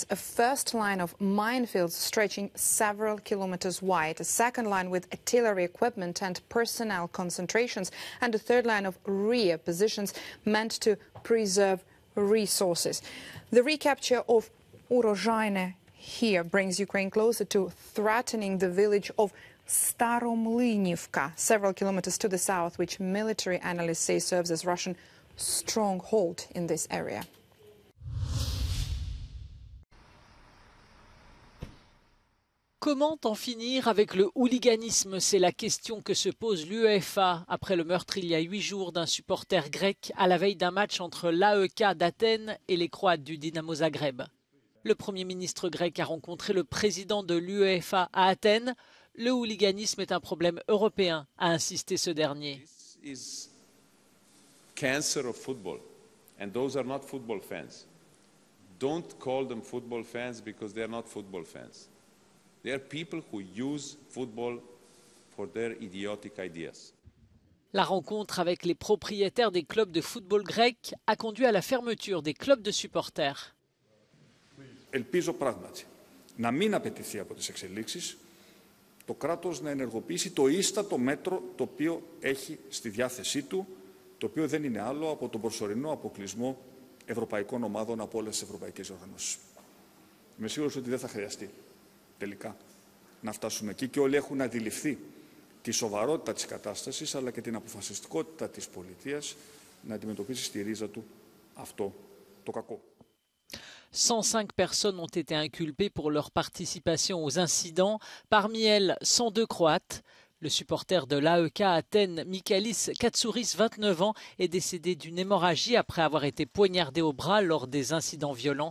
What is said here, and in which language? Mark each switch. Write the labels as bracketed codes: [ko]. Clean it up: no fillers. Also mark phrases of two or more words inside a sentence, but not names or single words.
[en] A first line of minefields stretching several kilometers wide, a second line with artillery equipment and personnel concentrations, and a third line of rear positions meant to preserve resources. The recapture of Urozhaine here brings Ukraine closer to threatening the village of Staromlynivka, several kilometers to the south, which military analysts say serves as Russian stronghold in this area. [fr] Comment en finir avec le hooliganisme? C'est la question que se pose l'UEFA après le meurtre il y a 8 jours d'un supporter grec à la veille d'un match entre l'AEK d'Athènes et les Croates du Dynamo Zagreb. Le Premier ministre grec a rencontré le président de l'UEFA à Athènes. Le hooliganisme est un problème européen, a insisté ce dernier. [en] This is cancer of football, and those are not football fans. Don't call them football fans because they are not football fans. They are people who use football for their idiotic ideas. [fr] La rencontre avec les propriétaires des clubs de football grecs a conduit à la fermeture des clubs de supporters. [el] Ελπίζω πράγματι να μην απαιτηθεί από τις εξελίξεις το κράτος να ενεργοποιήσει το ίστατο μέτρο το οποίο έχει στη διάθεσή του, το οποίο δεν είναι άλλο από τον προσωρινό αποκλεισμό ευρωπαϊκών ομάδων από όλες τις ευρωπαϊκές οργανώσεις. Είμαι σίγουρος ότι δεν θα χρειαστεί τελικά να φτάσουμε εκεί και όλοι έχουν αντιληφθεί τη σοβαρότητα της κατάστασης αλλά και την αποφασιστικότητα της πολιτείας να αντιμετωπίσει στη ρίζα του αυτό το κακό. [fr] 105 personnes ont été inculpées pour leur participation aux incidents, parmi elles 102 Croates. Le supporter de l'AEK Athènes, Michalis Katsouris, 29 ans, est décédé d'une hémorragie après avoir été poignardé au bras lors des incidents violents.